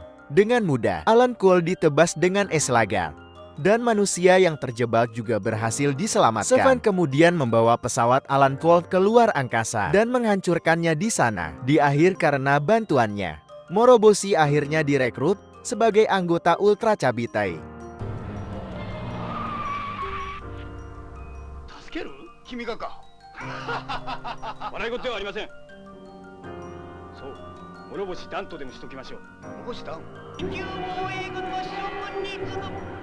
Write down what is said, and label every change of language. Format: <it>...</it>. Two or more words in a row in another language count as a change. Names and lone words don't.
<id>Dengan mudah, Alan Korn ditebas dengan es lagar. Dan manusia yang terjebak juga berhasil diselamatkan. Seven kemudian membawa pesawat Alan Cole keluar angkasa dan menghancurkannya di sana. Di akhir karena bantuannya, Moroboshi akhirnya direkrut sebagai anggota Ultra Cabitai.</id> <ja>助ける？君がか。笑い事ではありません。そう、諸星ダンとでもしときましょう。諸星ダン？地球防衛軍の諸君に次ぐ。</ja>